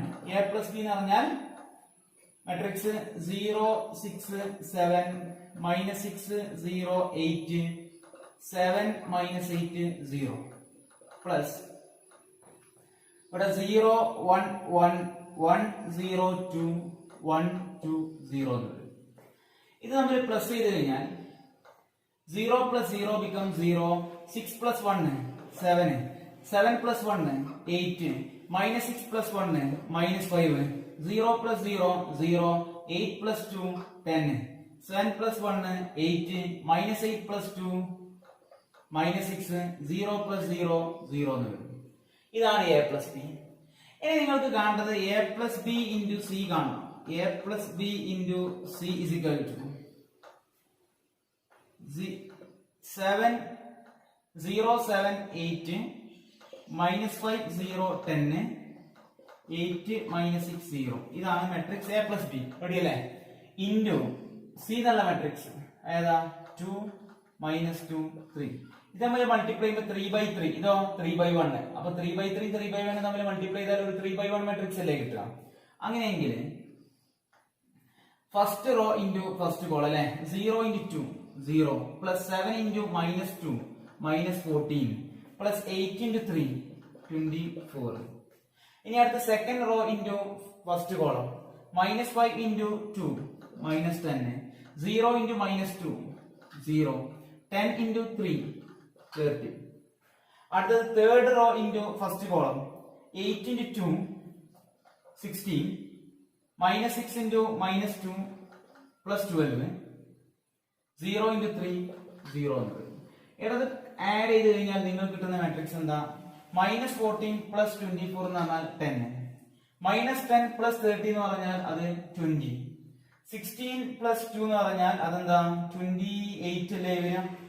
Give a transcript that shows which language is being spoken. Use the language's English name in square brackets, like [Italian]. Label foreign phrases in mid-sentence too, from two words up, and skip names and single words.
[English] A plus B [Malayalam] എന്ന് പറഞ്ഞാൽ മെട്രിക്സ് 0 6 7 -6 0 8 7 -8 0 പ്ലസ് ഇവിടെ 0 1 1 1 0 2 1 2 0 എന്നുള്ളത്. ഇത് നമ്മൾ പ്ലസ് ചെയ്ത് കഴിഞ്ഞാൽ [English] 0 plus 0 becomes 0, 6 plus 1 7, 7 plus 1 8, -6 plus 1 -5, 0 plus 0 0, 8 plus 2 10, 7 plus 1 8, -8 plus 2 -6, 0 plus 0 0 [Malayalam] എന്ന് വരും. ഇതാണ് [English] A plus B. [Malayalam] ഇനി നിങ്ങൾക്ക് കാണേണ്ടത് [English] A plus B into C [Malayalam] കാണണം. [English] A plus B into C is equal to 7 0 7 8 -5 0 10 8 -6 0. [Malayalam] ഇതാണ് മെട്രിക്സ് [English] A plus B. [Malayalam] റെഡി അല്ലേ? [English] into C [Malayalam] എന്നുള്ള മെട്രിക്സ് ഏതാ 2 -2 3. ഇത് നമ്മൾ മൾട്ടിപ്ലൈ ചെയ്യുമ്പോൾ 3/3, ഇതോ 3/1. അപ്പൊ 3/3 3/1 തമ്മിൽ മൾട്ടിപ്ലൈ ചെയ്താൽ ഒരു 3/1 മെട്രിക്സ് അല്ലേ കിട്ടുക. [English] അങ്ങനെയെങ്കിൽ first row into first column അല്ലെ, 0 × 2 0 plus 7 into -2 -14 plus 8 into 3 24. [Malayalam] ഇനി അടുത്ത [English] second row into first column -5 into 2 -10, 0 into -2 0, 10 into 3 30. അടുത്തത് third row into first column 8 into 2 16, -6 into -2 plus 12, 0 into 3 0 [Malayalam] എന്ന് വരും. ഇടത് ആഡ് ചെയ്ത് കഴിഞ്ഞാൽ നിങ്ങൾക്ക് കിട്ടുന്ന മാട്രിക്സ് എന്താ? -14 plus 24 എന്ന് പറഞ്ഞാൽ 10, -10 plus 30 എന്ന് പറഞ്ഞാൽ അത് 20, 16 plus 2 എന്ന് പറഞ്ഞാൽ അതെന്താ 28 അല്ലേ വരിക.